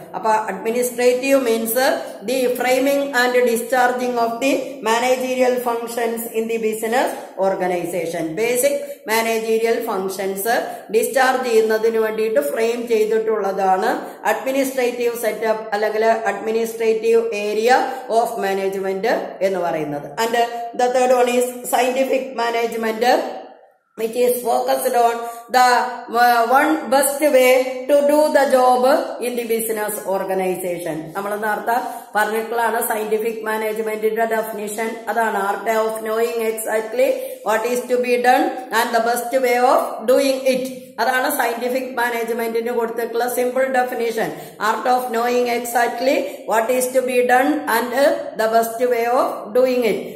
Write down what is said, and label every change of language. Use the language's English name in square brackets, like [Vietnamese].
[Malayalam] അപ്പൊ [English] Administrative means the framing and discharging of the managerial functions in the business organization. [Malayalam] Basic managerial functions discharge ചെയ്യുന്നതിന് വേണ്ടിയിട്ട് frame ചെയ്തിട്ടുള്ളതാണ് administrative setup അല്ലെങ്കിൽ administrative area of management എന്ന് പറയുന്നത്. [English] And the third one is scientific management, which is focused on the one best way to do the job in the business organization. [Malayalam] നമ്മൾ നേരത്തെ പറഞ്ഞിട്ടുള്ളതാണ് scientific മാനേജ്മെന്റിന്റെ definition. അതാണ് [English] Art of knowing exactly what is to be done and the best way of doing it. [Malayalam] അതാണ് scientific മാനേജ്മെന്റിന് കൊടുത്തിട്ടുള്ള simple definition. [English] Art of knowing exactly what is to be done and the best way of doing it.